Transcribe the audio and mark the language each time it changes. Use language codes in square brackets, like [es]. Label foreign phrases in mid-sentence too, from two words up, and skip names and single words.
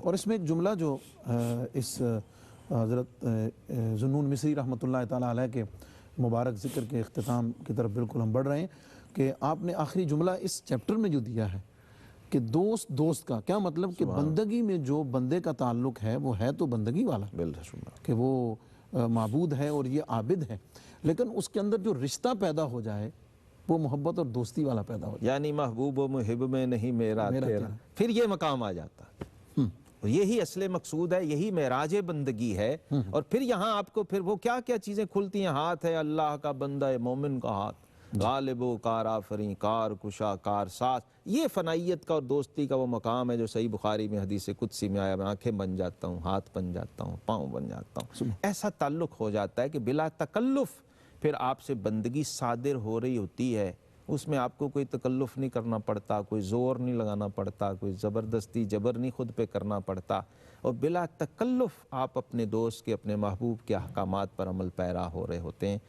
[ur] اور اس میں ایک جملہ جو اس حضرت ذوالنون مصری رحمۃ اللہ تعالیٰ علیہ کے مبارک ذکر کے اختتام کی طرف بالکل ہم بڑھ رہے ہیں کہ آپ نے آخری جملہ اس چیپٹر میں جو دیا ہے کہ دوست کا کیا مطلب کہ بندگی میں جو بندے کا تعلق ہے وہ ہے تو بندگی والا، کہ وہ معبود ہے اور یہ عابد ہے، لیکن اس کے اندر جو رشتہ پیدا ہو جائے وہ محبت اور دوستی والا پیدا ہو جائے، یعنی محبوب و محب میں نہیں میرا تیرا، پھر یہ مقام آ جاتا ہے، یہی اصل مقصود ہے، یہی معراج بندگی ہے۔ اور پھر یہاں آپ کو پھر وہ کیا کیا چیزیں کھلتی ہیں، ہاتھ ہے اللہ کا بندہ مومن کا ہاتھ، غالب و کار آفریں، کار کشا کار ساز، یہ فنائیت کا اور دوستی کا وہ مقام ہے جو صحیح بخاری میں حدیث قدسی میں آیا، میں آنکھیں بن جاتا ہوں، ہاتھ بن جاتا ہوں، پاؤں بن جاتا ہوں، ایسا تعلق ہو جاتا ہے کہ بلا تکلف پھر آپ سے بندگی صادر ہو رہی ہوتی ہے، اس میں آپ کو کوئی تکلف نہیں کرنا پڑتا، کوئی زور نہیں لگانا پڑتا، کوئی زبردستی جبر نہیں خود پہ کرنا پڑتا، اور بلا تکلف آپ اپنے دوست کے، اپنے محبوب کے احکامات پر عمل پیرا ہو رہے ہوتے ہیں۔